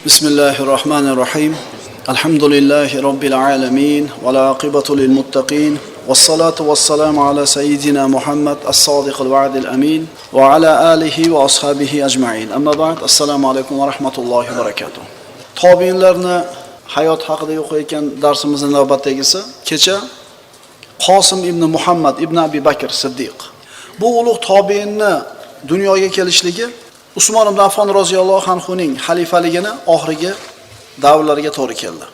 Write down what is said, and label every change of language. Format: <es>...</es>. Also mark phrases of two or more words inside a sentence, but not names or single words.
<ar>بسم الله الرحمن الرحيم. الحمد لله رب العالمين. والعاقبة للمتقين. والصلاة والسلام على سيدنا محمد الصادق الوعد الأمين. وعلى آله وأصحابه أجمعين. أما بعد.</ar> <uz>Assalomu alaykum va rahmatullohi va barakatuh. Tobiinlarni hayot haqida o'qiyotgan darsimizning navbatdagisi kecha Qosim ibn Muhammad ibn Abi Bakr Siddiq. Bu ulug' tobiinni dunyoga kelishligi Usmon ibn Affon roziyallohu anhuning xalifaligini oxirgi davrlariga to'g'ri keldi.</uz>